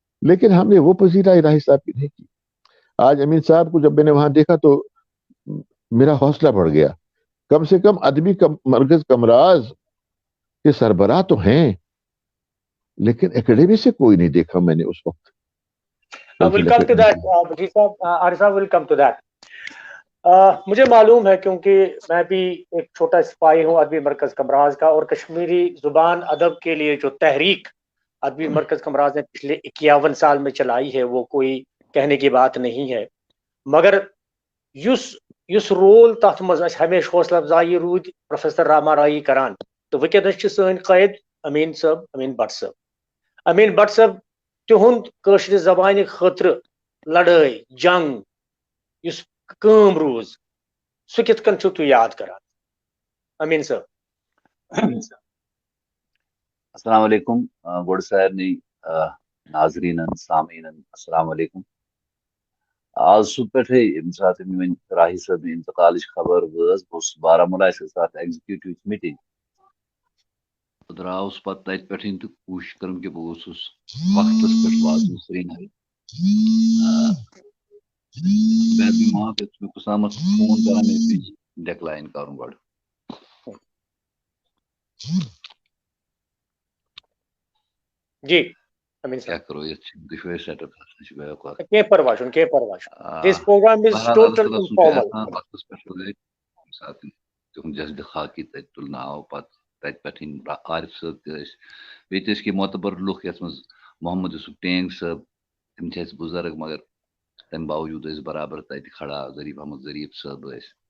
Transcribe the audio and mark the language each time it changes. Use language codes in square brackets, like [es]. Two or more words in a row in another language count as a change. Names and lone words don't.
[ur] لیکن ہم نے وہ پذیرائی راہی صاحب کی نہیں کی. آج امین صاحب کو جب میں نے وہاں دیکھا تو میرا حوصلہ بڑھ گیا. کم سے کم ادبی مرکز کمراز کے سربراہ تو ہیں, لیکن اکیڈمی سے کوئی نہیں دیکھا میں نے اس وقت. [en] We'll come to that, Bashir صاحب, [ur] عارف صاحب, [en] will come to that. [ur] مجھے معلوم ہے کیونکہ میں بھی ایک چھوٹا سپاہی ہوں ادبی مرکز کمراز کا, اور کشمیری زبان ادب کے لیے جو تحریک ادبی مرکز کمراز نے پچھلے 51 سال میں چلائی ہے وہ کوئی کہنے کی بات نہیں ہے. [ks] مگر یس رول تات مز ہمیشہ حوصلہ افزائی رود پروفیسر راما رائی کران, تو ونکس سن قائد امین صاحب, امین بٹ صاحب. امین بٹ صاحب تہند کٲشرِ زبانہِ خٲطرٕ لڑٲے جنگ یس کٲم روز سُہ کِتھ کٔنۍ چھِو تُہۍ یاد کران امین صاحب؟ [ar] السلام علیکم [ks] گوڑ سارنٕے ناظریٖنن سامعیٖنن [ar] السلام علیکم. [ks] آز صبح پٮ۪ٹھے ییٚمہِ ساتہٕ میٲنۍ راہی صٲبنہِ انتقالٕچ خبر وٲژ بہٕ اوسُس بارہمولہ اَسہِ ٲس تَتھ [en] executive meeting. [ks] بہٕ درٛاوُس پتہٕ تتہِ پٮ۪ٹھٕے تہٕ کوٗشِش کٔرٕم کہِ بہٕ گوٚژھُس وقتس پٮ۪ٹھ واتُن سرینگر. [ur] وہاں پہ میں قسامت [ks] فون کران [ur] میں ڈیکلائن کروں گۄڈٕ. جی امین کیا صاحب [ks] کرو یتھ دشوٲری سیٹ اپ کینٛہہ پرواے چھُنہٕ. [en] This program is total informal. [ks] وقتس پٮ۪ٹھ گٔے تمہِ ساتہٕ تِہُنٛد جسدِ خاکی تتہِ تُلنہٕ آو. پتہٕ تتہِ پٮ۪ٹھ عارف صٲب تہِ ٲسۍ, بیٚیہِ تہِ ٲسۍ کینٛہہ معتبر لُکھ یتھ منٛز محمد یوسف ٹینگ صٲب, تِم چھِ اَسہِ بُزرگ مگر تمہِ باوجوٗد ٲسۍ برابر تتہِ کھڑا. ظریف احمد ظریف صٲب ٲسۍ.